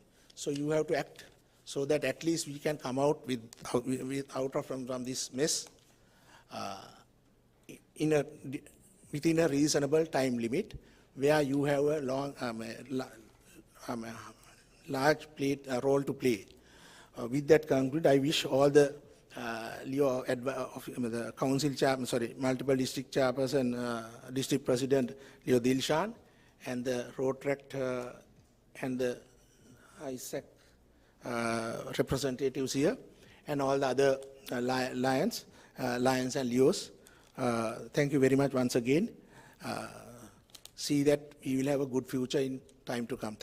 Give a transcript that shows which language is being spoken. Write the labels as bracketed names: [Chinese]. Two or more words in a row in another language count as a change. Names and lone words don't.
[English] So you have to act so that at least we can come out from this mess within a reasonable time limit, where you have a large role to play. With that conclude, I wish all the the council chairman, multiple district chairperson, district president Leo Dilshan, and the road tract and the 𝐼𝐶 representatives here, and all the other lions and Leos. Thank you very much once again. See that we will have a good future in time to come.